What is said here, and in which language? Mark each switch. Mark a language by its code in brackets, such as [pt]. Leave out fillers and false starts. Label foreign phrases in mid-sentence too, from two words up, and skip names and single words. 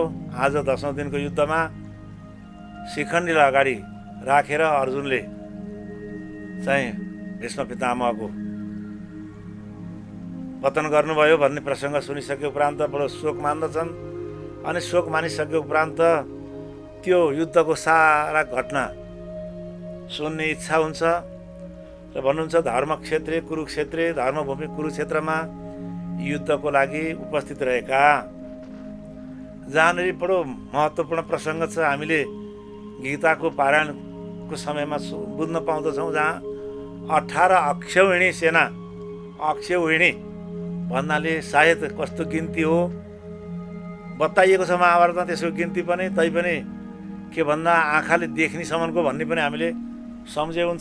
[ne] आज 10औं दिनको युद्धमा शिखण्डीलाई अगाडि राखेर अर्जुनले चाहिँ भीष्म पितामहको पतन गर्नुभयो भन्ने प्रसङ्ग सुनिसके उपरान्त बडो शोक मान्दछन्। अनि शोक मानिसके उपरान्त त्यो युद्धको सारा घटना सुन्ने इच्छा हुन्छ र भन्नुहुन्छ [sa] धर्मक्षेत्रे कुरुक्षेत्रे [ne] धर्मभूमि कुरुक्षेत्रमा युद्धको लागि उपस्थित रहेका, जहाँनिर बडो महत्त्वपूर्ण प्रसङ्ग छ। हामीले गीताको पारायणको समयमा बुझ्न पाउँदछौँ, जहाँ 18 अक्षौहिणी सेना, अक्षौहिणी भन्नाले सायद कस्तो गिन्ती हो बताइएको छ महाभारतमा, त्यसको गिन्ती पनि तैपनि के भन्दा आँखाले देख्नेसम्मको भन्ने पनि हामीले सम्झे हुन्छ।